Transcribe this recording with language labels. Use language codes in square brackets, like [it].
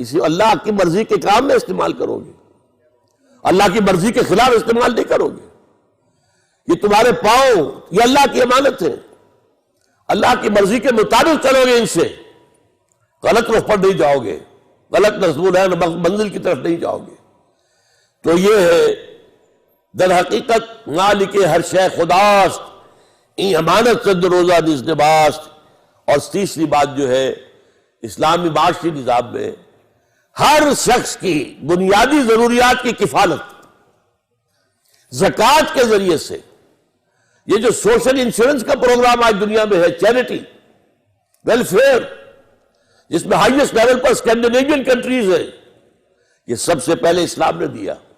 [ur] اسی اللہ کی مرضی کے کام میں استعمال کرو گے، اللہ کی مرضی کے خلاف استعمال نہیں کرو گے. یہ تمہارے پاؤں، یہ اللہ کی امانت ہے. اللہ کی مرضی کے مطابق چلو گے، ان سے غلط رخ پر نہیں جاؤ گے، غلط نصب منزل کی طرف نہیں جاؤ گے. تو یہ ہے در حقیقت [fa] مالک ہر شے خداست، این امانت چند روزہ نزد باست. [ur] اور تیسری بات جو ہے، اسلامی معاشی نظام میں ہر شخص کی بنیادی ضروریات کی کفالت زکوٰۃ کے ذریعے سے. یہ جو سوشل انشورنس کا پروگرام آج دنیا میں ہے، چیریٹی ویلفیئر، جس میں ہائیسٹ لیول پر اسکینڈینیوین کنٹریز ہے، یہ سب سے پہلے اسلام نے دیا.